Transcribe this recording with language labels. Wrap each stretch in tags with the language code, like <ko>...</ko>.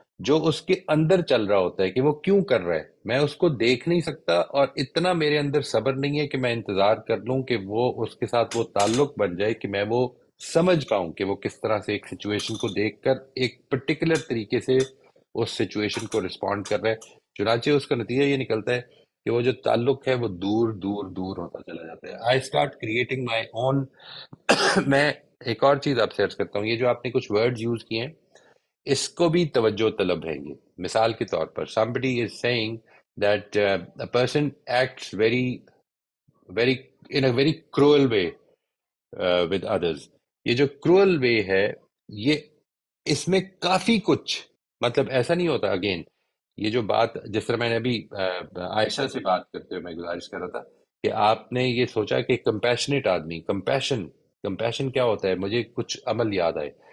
<ur>جو اس کے اندر چل رہا ہوتا ہے کہ وہ کیوں کر رہا ہے میں اس کو دیکھ نہیں سکتا، اور اتنا میرے اندر صبر نہیں ہے کہ میں انتظار کر لوں کہ وہ اس کے ساتھ وہ تعلق بن جائے کہ میں وہ سمجھ پاؤں کہ وہ کس طرح سے ایک سچویشن کو دیکھ کر ایک پرٹیکولر طریقے سے اس سچویشن کو رسپونڈ کر رہا ہے. چنانچہ اس کا نتیجہ یہ نکلتا ہے کہ وہ جو تعلق ہے وہ دور دور دور ہوتا چلا جاتا ہے.</ur> <en>I start creating my own.</en> <ur>میں ایک اور چیز آپ سے عرض کرتا ہوں، یہ جو آپ نے کچھ ورڈ یوز کیے ہیں اس کو بھی توجہ طلب ہے. یہ مثال کے طور پر</ur> <en>somebody is saying that a person acts in a very cruel way with others.</en> <ur>یہ جو کرول وے ہے یہ اس میں کافی کچھ مطلب ایسا نہیں ہوتا. اگین یہ جو بات جس طرح میں نے ابھی عائشہ سے بات کرتے ہوئے میں گزارش کر رہا تھا کہ آپ نے یہ سوچا کہ کمپیشنیٹ آدمی، کمپیشن کیا ہوتا ہے، مجھے کچھ عمل یاد آئے.</ur>